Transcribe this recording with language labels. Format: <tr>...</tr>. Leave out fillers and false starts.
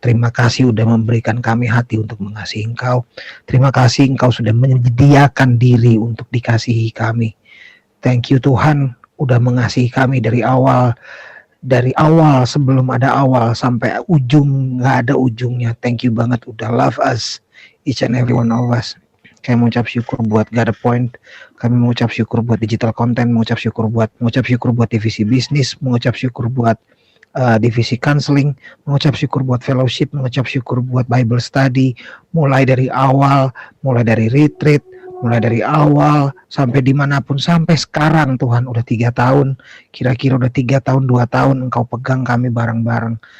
<id>Terima kasih udah memberikan kami hati untuk mengasihi Engkau. Terima kasih Engkau sudah menyediakan diri untuk dikasihi kami.</id> <en>Thank you</en> <id>Tuhan, udah mengasihi kami dari awal sebelum ada awal sampai ujung nggak ada ujungnya.</id> <en>Thank you</en> <id>banget udah</id> <en>love us, each and every one of us.</en> <id>Kami mengucap syukur buat Got a Point, kami mengucap syukur buat digital content, mengucap syukur buat divisi bisnis, mengucap syukur buat divisi counseling, mengucap syukur buat fellowship, mengucap syukur buat Bible study, mulai dari awal, mulai dari retreat, mulai dari awal sampai dimanapun sampai sekarang Tuhan udah 3 tahun, kira-kira udah 3 tahun 2 tahun Engkau pegang kami bareng-bareng.</id>